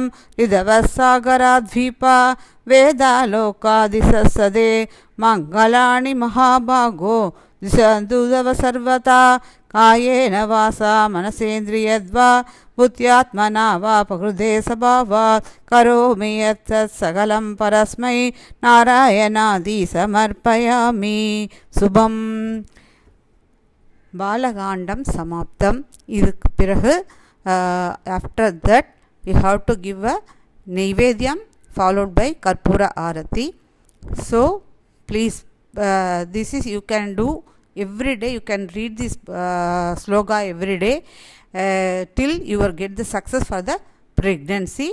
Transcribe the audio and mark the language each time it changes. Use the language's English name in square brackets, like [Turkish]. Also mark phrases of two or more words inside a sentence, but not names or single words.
[Sanskrit] ऋधवसागराद्वीपा वेदालोकादिससदे मङ्गलानि महाभागो दिशन्तु तव सर्वथा कायेन वासा मनसेन्द्रियद्वा बुद्ध्यात्मना वा प्रकृते स्वभावात् करोमि यत् सकलं परस्मै नारायणादि समर्पयामि। शुभम्। बालकाण्डम् समाप्तम्. [Tamil] இதுக்கு பிறகு [English] After that we have to give a Naivedyam followed by Karpura Arati. So please, this is you can do every day. You can read this sloga every day till you will get the success for the pregnancy.